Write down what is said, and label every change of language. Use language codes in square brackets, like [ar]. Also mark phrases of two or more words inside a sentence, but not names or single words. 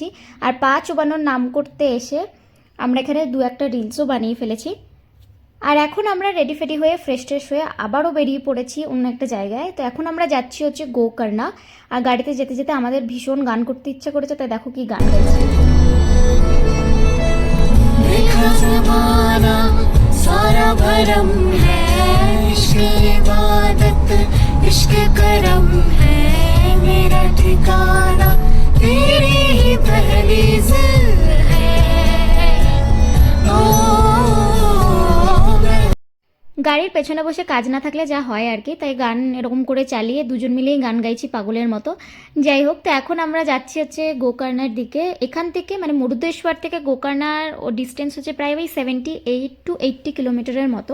[bn] আর পা চুবানোর নাম করতে এসে আমরা এখানে দু একটা রিলসও বানিয়ে ফেলেছি। আর এখন আমরা রেডি ফেডি হয়ে ফ্রেশ ট্রেশ হয়ে আবারও বেরিয়ে পড়েছি অন্য একটা জায়গায়। তো এখন আমরা যাচ্ছি হচ্ছে গোকর্ণা। আর গাড়িতে যেতে যেতে আমাদের ভীষণ গান করতে ইচ্ছে করেছে, তাই দেখো কি গান গাইছি। [hi] सारा भरम है इश्क इबादत इश्क करम है मेरा ठिकाना तेरी ही दहलीज है। [bn] গাড়ির পেছনে বসে কাজ না থাকলে যা হয় আর কি, তাই গান এরকম করে চালিয়ে দুজন মিলেই গান গাইছি পাগলের মতো। যাই হোক, তো এখন আমরা যাচ্ছি হচ্ছে গোকর্ণার দিকে। এখান থেকে মানে মুরুদেশ্বর থেকে গোকর্ণার ও ডিস্টেন্স হচ্ছে প্রায় ওই 78 to 80 কিলোমিটারের মতো।